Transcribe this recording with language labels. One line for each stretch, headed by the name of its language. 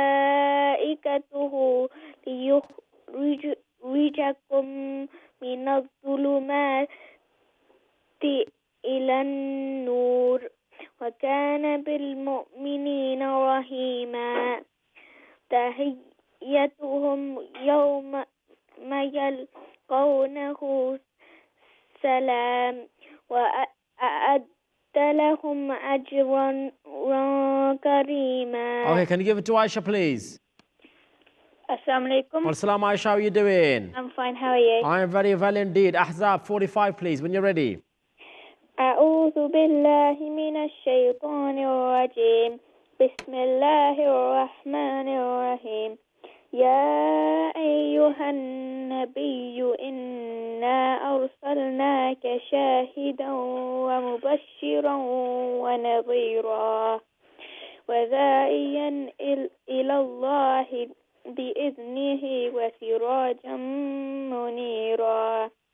Arabic: وملائكته ليخرجكم من الظلمات إلى النور وكان بالمؤمنين رحيما تحيتهم يوم ما يلقونه سلام وأعد لهم أجرا كريما.
English: Okay, can you give it to Aisha, please? Assalamu alaikum. Assalamu Aisha, how are you doing? I'm fine, how are you? I am very well indeed. Ahzab 45, please, when you're ready.
Arabic: أعوذ بالله من الشيطان الرجيم بسم الله الرحمن الرحيم يا أيها النبي إنا أرسلناك شاهدا ومبشرا ونذيرا وداعيا إلى الله بإذنه وسراجا منيرا